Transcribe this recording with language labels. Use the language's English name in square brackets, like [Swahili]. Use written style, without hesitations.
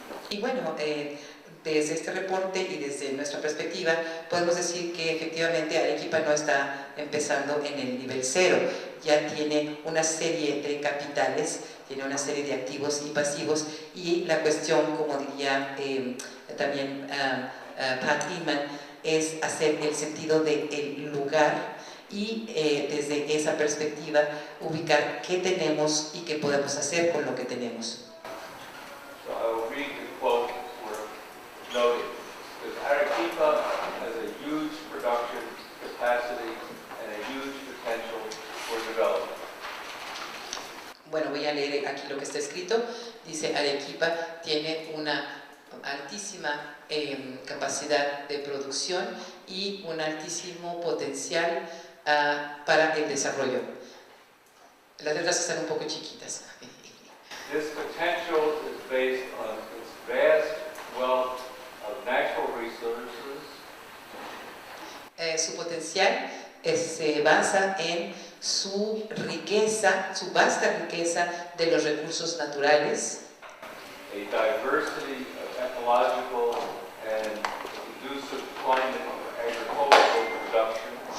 [Spanish] Y bueno, desde este reporte y desde nuestra perspectiva, podemos decir que efectivamente Arequipa no está empezando en el nivel cero, ya tiene una serie de capitales, tiene una serie de activos y pasivos, y la cuestión, como diría también Pat Inman, es hacer el sentido del lugar y desde esa perspectiva ubicar qué tenemos y qué podemos hacer con lo que tenemos. [English] So I will read the quote we're noting. Because Arequipa has a huge production capacity and a huge potential for development. [Spanish] Bueno, voy a leer aquí lo que está escrito. Dice, Arequipa tiene una altísima capacidad de producción y un altísimo potencial para el desarrollo. Las letras están un poco chiquitas. [English] This potential is based on its vast wealth of natural resources, [Spanish] Su potencial se basa en su riqueza, su vasta riqueza de los recursos naturales, [English] a diversity of ecological and conducive climate for agricultural production,